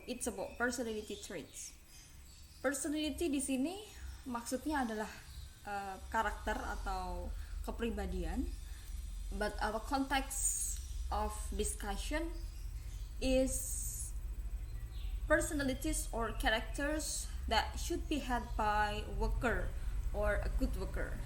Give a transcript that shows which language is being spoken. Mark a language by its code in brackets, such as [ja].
[en] It's about personality traits. [id] Personality di sini maksudnya adalah karakter atau kepribadian. [en] But our context of discussion is personalities or characters that should be had by worker or a good worker.